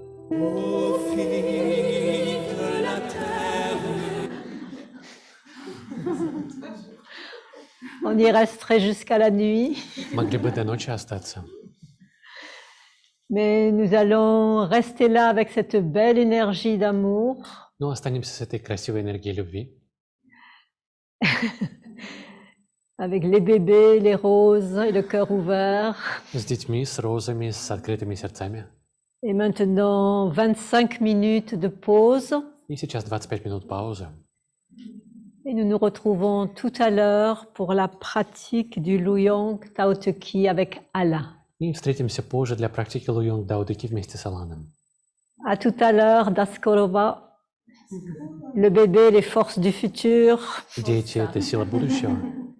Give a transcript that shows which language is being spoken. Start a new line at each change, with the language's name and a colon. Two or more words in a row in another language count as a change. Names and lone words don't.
French: Ô filles de la terre, On y resterait jusqu'à la nuit,
Russian: Могли бы до ночи остаться.
French: mais nous allons rester là avec cette belle énergie d'amour,
Russian: Но останемся с этой красивой энергией любви,
French: avec les bébés, les roses et le cœur ouvert.
Russian: с детьми, с розами, с открытыми сердцами.
French: Et maintenant, 25 minutes de pause.
Russian: И сейчас 25 минут паузы.
French: Et nous nous retrouvons tout à l'heure pour la pratique du Luyong Tao Te Chi avec Allah.
Russian: И встретимся позже для практики Луйонг Дао Де Ки вместе с Аланом.
French: À tout à l'heure, Daskolova, le bébé, les forces du futur.
Russian: Дети — это сила будущего.